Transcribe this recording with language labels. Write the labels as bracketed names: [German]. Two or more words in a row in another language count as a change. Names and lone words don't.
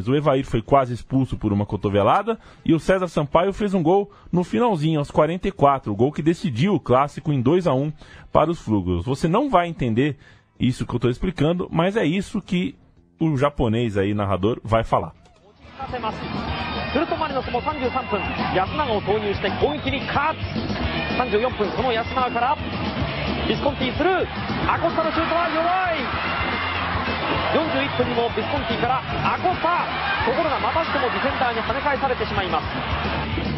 [Portuguese] O Evair foi quase expulso por uma cotovelada e o César Sampaio fez um gol no finalzinho, aos 44, o gol que decidiu o clássico em 2-1 para os Flugels. Você não vai entender isso que eu estou explicando, mas é isso que o japonês aí, narrador, vai falar. [Japanese] するとマリノスも33分、安永を投入して攻撃に勝つ。34分、その安永からビスコンティスルー、アコスタのシュートは弱い。41分にもビスコンティからアコスタ、ところがまたしてもディフェンダーに跳ね返されてしまいます。